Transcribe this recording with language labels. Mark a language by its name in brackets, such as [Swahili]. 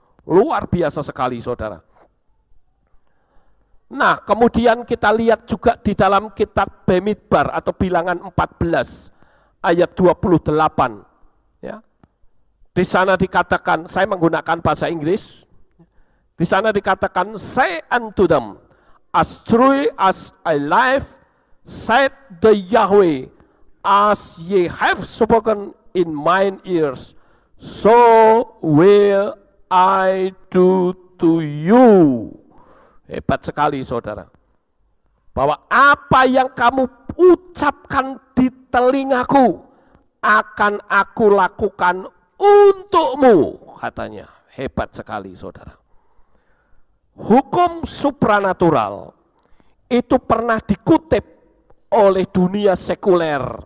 [Indonesian] Luar biasa sekali saudara. Nah kemudian kita lihat juga di dalam kitab Bamidbar atau bilangan 14 ayat 28. Ya. Di sana dikatakan, saya menggunakan bahasa Inggris. Di sana dikatakan, [English] say unto them, as true as I live, said the Yahweh, as ye have spoken in mine ears, so will I do to you. [Indonesian] Hebat sekali saudara. Bahwa apa yang kamu ucapkan di telingaku, akan aku lakukan untukmu, katanya. Hebat sekali saudara. Hukum supranatural itu pernah dikutip oleh dunia sekuler.